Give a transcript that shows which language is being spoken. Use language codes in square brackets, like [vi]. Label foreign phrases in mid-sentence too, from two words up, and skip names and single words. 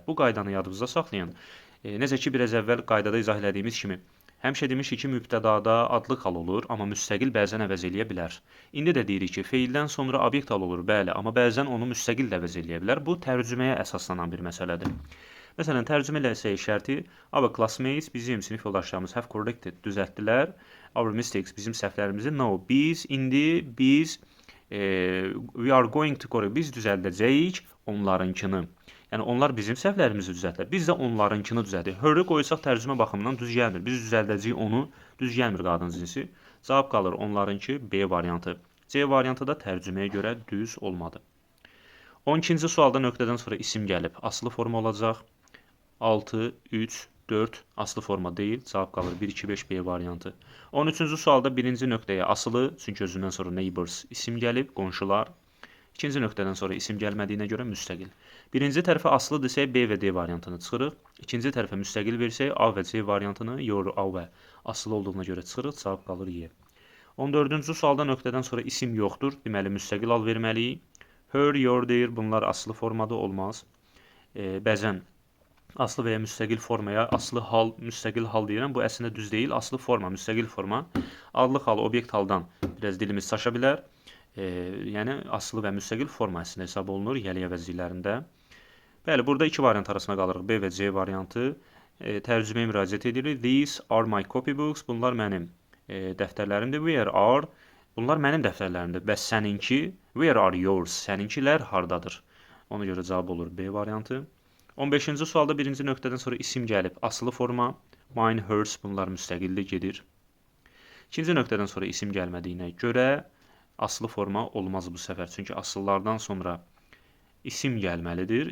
[az] Bu qaydanı yadınızda saxlayın. Necə ki, biraz əvvəl qaydada izah elədiyimiz kimi, həmişə demişik ki, mübtədada adlıq hal olur, amma müstəqil bəzən əvəz eləyə bilər. İndi də deyirik ki, feildən sonra obyekt hal olur, bəli, amma bəzən onu müstəqil də əvəz eləyə bilər. Bu tərcüməyə əsaslanan bir məsələdir. Məsələn, tərcümə eləsək şərti, [en] our classmates, [az] bizim sinif yoldaşlarımız [en] have corrected, [az] düzəltdilər. [en] Our mistakes, [az] bizim səhvlərimizi, [en] no, biz we are going to correct, [az] biz düzəldəcəyik onlarınkını. Yəni, onlar bizim səhvlərimizi düzəltlər. Biz də onlarınkını düzəldik. Her-i qoysaq tərcümə baxımından düz gəlmir. Biz düzəldəcəyik onu, düz gəlmir qadın cinsi. Cavab qalır onlarınki B variantı. C variantı da tərcüməyə görə düz olmadı. 12-ci sualda nöqtədən sonra isim gəlib. Asılı forma olacaq. 6, 3, 4 asılı forma deyil. Cavab qalır 1, 2, 5 B variantı. 13-cü sualda birinci nöqtəyə asılı, çünki özündən sonra neighbors isim gəlib, qonşular. İkinci nöqtədən sonra isim gəlmədiyinə görə müstəqil. Birinci tərəfə asılı desək B və D variantını çıxırıq. İkinci tərəfə müstəqil versək A və C variantını, your, A və asılı olduğuna görə çıxırıq. Cavab qalır Y. 14-cü sualda nöqtədən sonra isim yoxdur. Deməli, müstəqil hal verməliyik. [en] Her, your [az] deyir. Bunlar asılı formada olmaz. Bəzən aslı və ya müstəqil formaya asılı hal, müstəqil hal deyirəm. Bu əslində düz deyil. Asılı forma, müstəqil forma. Adlıq hal, obyekt haldan biraz dilimiz çaşa bilər. Yəni, asılı və müstəqil forma əslində hesab olunur yəli əvəzliklərində. Bəli, burada iki variant arasında qalırıq. B və C variantı. Tərcüməyə müraciət edirik. [en] These are my copybooks. [az] Bunlar mənim dəftərlərimdir. [en] Where are? [az] Bunlar mənim dəftərlərimdir. Bəs səninki? [en] Where are yours? [az] Səninkilər hardadır? Ona görə cavab olur B variantı. 15-ci sualda birinci nöqtədən sonra isim gəlib. Asılı forma. [en] Mine, hers [az] bunlar müstəqilli gedir. İkinci nöqtədən sonra isim gəlmədiyinə görə asılı forma olmaz bu səfər. Çünki asıllardan sonra isim gəlməlidir.